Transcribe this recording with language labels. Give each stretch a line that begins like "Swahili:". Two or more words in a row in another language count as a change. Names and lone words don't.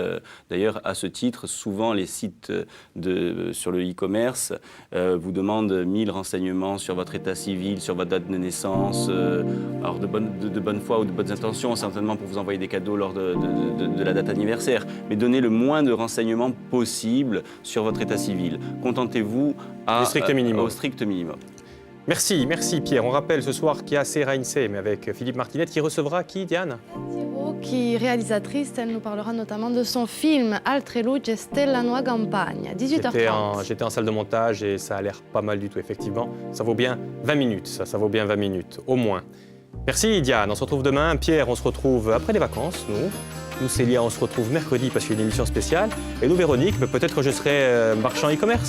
French: D'ailleurs, à ce titre, souvent les sites sur le e-commerce vous demandent 1000 renseignements sur votre état civil, sur votre date de naissance, alors de bonne foi ou de bonnes intentions, certainement pour vous envoyer des cadeaux lors de la date anniversaire, mais donnez le moins de renseignements possible sur votre état civil. Contentez-vous au strict minimum. Merci Pierre. On rappelle ce soir qu'il y a Sera Insem avec Philippe Martinette qui recevra qui, Diane? Qui est réalisatrice, elle nous parlera notamment de son film Altre luci stelle la nuova campagna, 18h30. J'étais en salle de montage et ça a l'air pas mal du tout, effectivement. Ça vaut bien 20 minutes, ça vaut bien 20 minutes, au moins. Merci Diane, on se retrouve demain. Pierre, on se retrouve après les vacances, nous. Nous, Célia, on se retrouve mercredi parce qu'il y a une émission spéciale. Et nous, Véronique, peut-être que je serai marchand e-commerce à la Poste.